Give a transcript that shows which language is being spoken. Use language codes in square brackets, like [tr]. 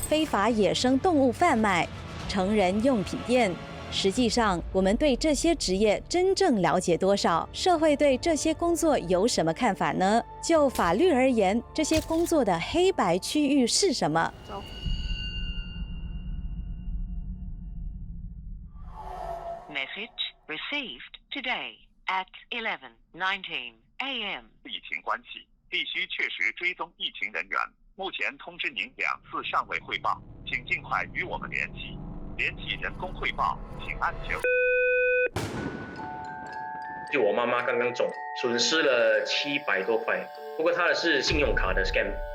[zh] 非法野生动物贩卖，成人用品店。实际上，我们对这些职业真正了解多少？社会对这些工作有什么看法呢？就法律而言，这些工作的黑白区域是什么？走。 [en] Message received today at 11:19 a.m. [zh] 疫情关系，必须确实追踪疫情人员。目前通知您2次尚未汇报，请尽快与我们联系。联系人工汇报，请按9。就我妈妈刚刚中，损失了700多块，不过她的是信用卡的 scam。